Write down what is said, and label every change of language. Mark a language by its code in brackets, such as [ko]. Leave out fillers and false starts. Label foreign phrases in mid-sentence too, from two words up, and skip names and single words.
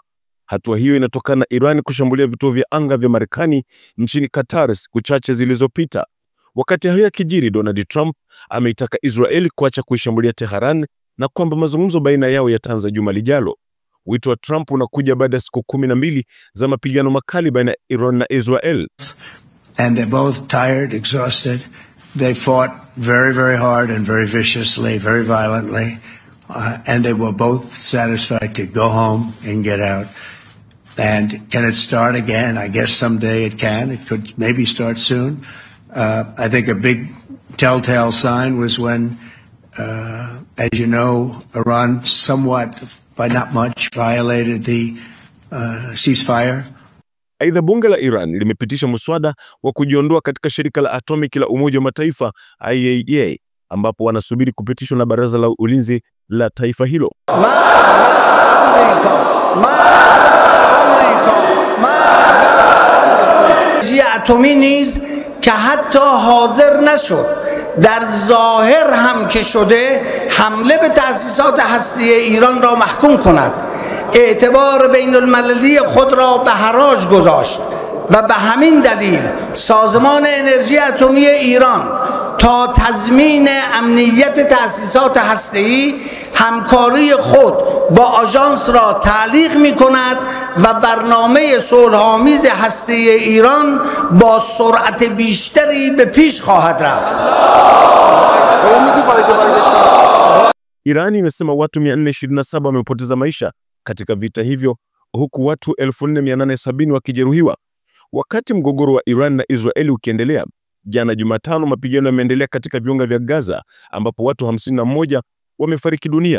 [sw] Hatua hiyo inatokana na Iran kushambulia vituo vya anga vya Marekani nchini Qatar siku chache zilizopita. Wakati hayo yakijiri, Donald Trump ameitaka Israel kuacha kuishambulia Tehran na kwamba mazungumzo baina yao yataanza juma lijalo. Wito wa Trump unakuja baada ya siku 12 za mapigano makali baina ya Iran na Israel. [en] And they're both tired, exhausted. They fought very, very hard and very viciously, very violently. And they were both satisfied to go home and get out. And can it start again? I guess someday it can. It could maybe start soon. I think a big telltale sign was when, as you know, Iran somewhat, by not much, violated the ceasefire. [sw] Aidha, bunge la Iran limepitisha muswada wa kujiondoa katika shirika la atomiki la Umoja wa Mataifa IAEA, ambapo wanasubiri kupitishwa na Baraza la Ulinzi la taifa hilo. [fa] اتمی نیز که حتی حاضر نشد در ظاهر هم که شده حمله به تأسیسات هسته‌ای ایران را محکوم کند، اعتبار بین المللی خود را به حراج گذاشت و به همین دلیل سازمان انرژی اتمی ایران تا تضمین امنیت تأسیسات هسته‌ای همکاری خود با آژانس را تعلیق می‌کند و برنامه صلح‌آمیز هسته‌ای ایران با سرعت بیشتری به پیش خواهد رفت. [sw] Iran imesema watu 427 wamepoteza maisha katika vita hivyo, huku watu 4870 wakijeruhiwa. Wakati mgogoro wa Iran na Israeli ukiendelea, jana Jumatano mapigano yameendelea katika viunga vya Gaza ambapo watu 51 wamefariki dunia.